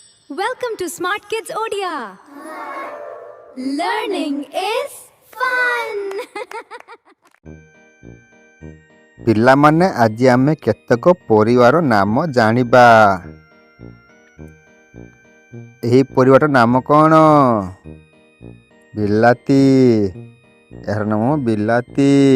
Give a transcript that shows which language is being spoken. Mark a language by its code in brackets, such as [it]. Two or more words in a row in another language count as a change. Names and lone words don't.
[en] Welcome to Smart Kids Odia. Learning is fun. [or] ପିଲାମାନେ ଆଜି ଆମେ କେତେକ ପରିବାର ନାମ ଜାଣିବା। ଏହି ପରିବାରର ନାମ କ'ଣ? ବିଲାତି। ଏହାର ନାମ ବିଲାତି।